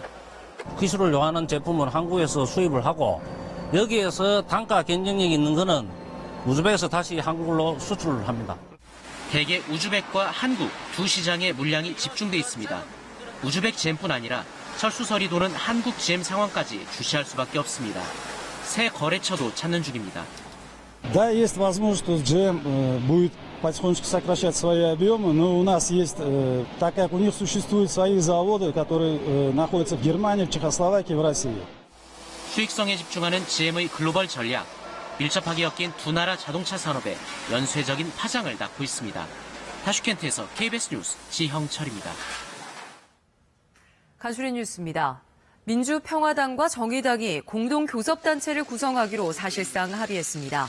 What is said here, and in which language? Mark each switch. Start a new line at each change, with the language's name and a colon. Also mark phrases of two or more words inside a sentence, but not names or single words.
Korean: 기술을 요하는 제품을 한국에서 수입을 하고 여기에서 단가 경쟁력이 있는 거는 우즈벡에서 다시 한국으로 수출을 합니다. 대개 우즈벡과 한국 두 시장의 물량이 집중돼 있습니다. 우즈벡 GM뿐 아니라 철수설이 도는 한국 GM 상황까지 주시할 수밖에 없습니다. 새 거래처도 찾는 중입니다.
Russian: Да, есть возможность, что GM будет потихонечку сокращать свои объемы, но у нас есть, так как у них существуют свои заводы, которые находятся в Германии, в Чехословакии, в России.
Korean: 수익성에 집중하는 GM의 글로벌 전략, 밀접하게 엮인 두 나라 자동차 산업에 연쇄적인 파장을 낳고 있습니다. 타슈켄트에서 KBS 뉴스 지형철입니다. 간추린 뉴스입니다. 민주평화당과 정의당이 공동교섭단체를 구성하기로 사실상 합의했습니다.